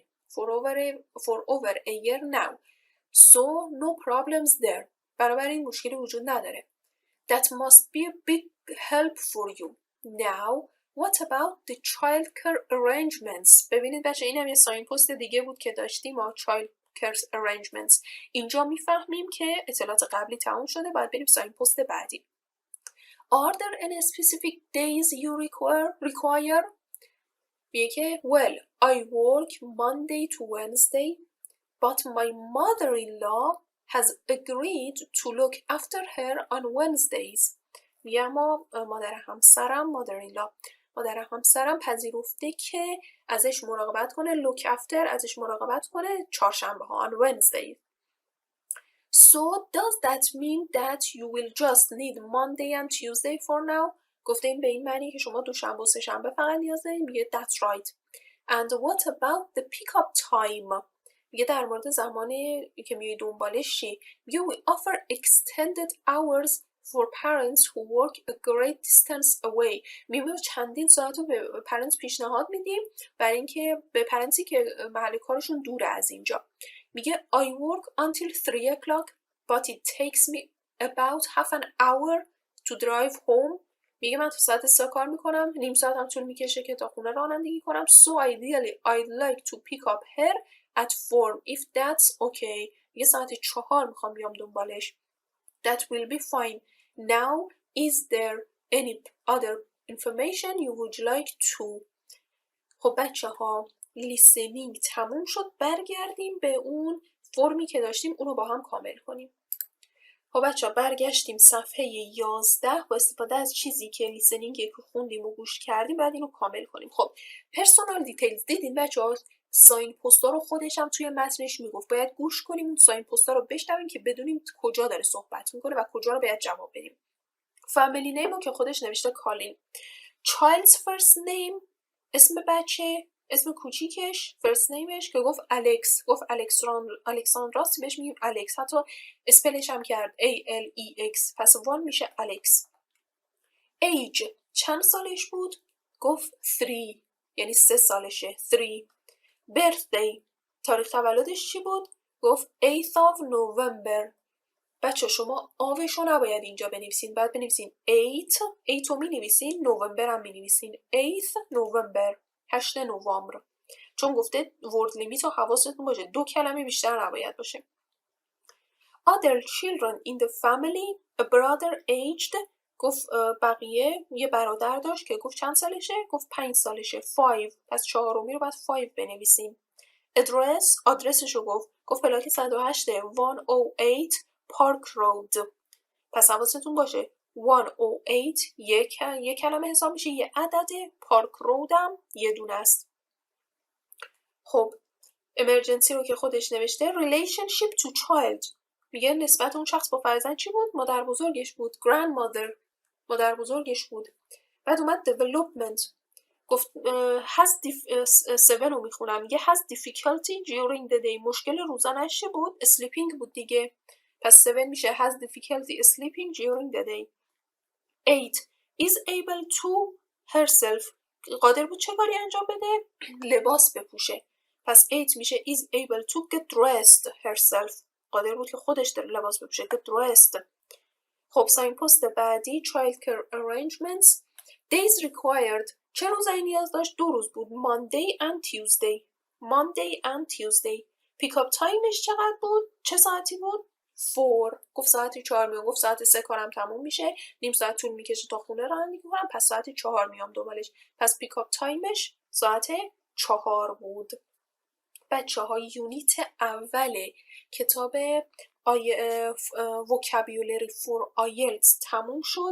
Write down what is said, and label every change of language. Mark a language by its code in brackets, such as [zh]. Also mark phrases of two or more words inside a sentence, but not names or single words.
[en] For over a year now. So no problems there. [fa] بنابراین مشکلی وجود نداره. [en] That must be a big help for you. Now what about the childcare arrangements? [fa] ببینید بچه این هم یه [en] sign post [fa] دیگه بود که داشتیم ما [en] childcare arrangements. [fa] اینجا میفهمیم که اطلاعات قبلی تموم شده، باید بریم [en] sign post [fa] بعدی. [en] Are there any specific days you require? میگه که well I work Monday to Wednesday but my mother-in-law has agreed to look after her on Wednesdays. [fa] میگه اما مادر همسرم پذیرفته که ازش مراقبت کنه، [en] look after [fa] ازش مراقبت کنه چهارشنبه ها [en] on Wednesdays. So does that mean that you will just need Monday and Tuesday for now? [fa] گفته این به این معنی که شما دوشنبه و سه‌شنبه فقط نیاز دارید؟ [en] میگه that's right. And what about the pick-up time? [fa] میگه در مورد زمانی که میای دنبالش چی؟ [en] میگه we offer extended hours for parents who work a great distance away. [fa] میگه چندین ساعت رو به پرنتس پیشنهاد میدیم برای اینکه به پرنتسی که محل کارشون دوره از اینجا. [en] میگه I work until 3 o'clock but it takes me about half an hour to drive home. [fa] میگه من تا ساعت 3 کار میکنم، نیم ساعت هم طول میکشه که تا خونه رانندگی کنم. [en] So ideally I'd like to pick up her at 4 if that's okay. [fa] میگه ساعت 4 میخوام بیام دنبالش. [en] That will be fine. Now is there any other information you would like to? [fa] خب بچه ها لیسنینگ تموم شد، برگردیم به اون فرمی که داشتیم اونو با هم کامل کنیم. خب بچه ها برگشتیم صفحه 11 با استفاده از چیزی که لیسنینگ که خوندیم و گوش کردیم بعد اینو کامل کنیم. خب [en] personal details [fa] دیدین بچه ها ساین پوستا رو خودش هم توی متنش میگفت باید گوش کنیم اون ساین پوستا رو بشنویم که بدونیم کجا داره صحبت میکنه و کجا رو باید جواب بدیم. [en] family name [fa] رو که خودش نوشته کالین. [en] child's first name [fa] اسم بچه، اسم کوچیکش فرست نیمش که گفت الکس، گفت الکساندراست بهش میگیم الکس، حتی اسپلش هم کرد ALEX، پس وان میشه الکس. ایج چند سالش بود؟ گفت 3 یعنی 3 سالشه 3. birthday تاریخ تولدش چی بود؟ [en] گفت 8th of November. [fa] بچه شما آوشو نباید اینجا بنویسین، باید بنویسین 8 رو می نویسین، نوامبر هم می نویسین 8th November 8 نوامبر، چون گفته [en] word limit [fa] رو حواستون باشه 2 کلمه بیشتر نباید باشه. [en] other children in the family a brother aged [fa] گفت بقیه یه برادر داشت که گفت چند سالشه؟ گفت 5 سالشه 5، پس چهارمی رو باید 5 بنویسیم. آدرسش رو گفت پلاک 108 108 پارک رود، پس حواستون باشه 108 یک کلمه حساب میشه، یه عدده، پارک رودم یه دونه است. خب امرجنسی رو که خودش نوشته [en] relationship to child [fa] میگه نسبت اون شخص با فرزند چی بود؟ مادر بزرگش بود. grandmother مادر بزرگش بود. بعد اومد development گفت has 7 رو میخونم، میگه [en] has difficulty during the day [fa] مشکل روزانش چی بود؟ [en] sleeping [fa] بود دیگه، پس 7 میشه [en] has difficulty sleeping during the day. [fa] 8 [en] is able to herself [fa] قادر بود چه کاری انجام بده؟ لباس بپوشه، پس 8 میشه [en] is able to get dressed herself [fa] قادر بود که خودش در لباس بپوشه [en] get dressed. [fa] خب [en] sign post [fa] بعدی [en] child care arrangements days required [fa] چه روزایی نیاز داشت؟ 2 روز بود [en] Monday and Tuesday. pick up [fa] timeش چقدر بود؟ چه ساعتی بود؟ 4 گفت ساعت 4 میام، گفت ساعت 3 کارم تموم میشه، نیم ساعت طول میکشه تا خونه رانندگی کنم، پس ساعت 4 میام دنبالش، پس [en] pick up timeش [fa] ساعت 4 بود. بچه های یونیت اول کتاب vocabulary for IELTS تموم شد.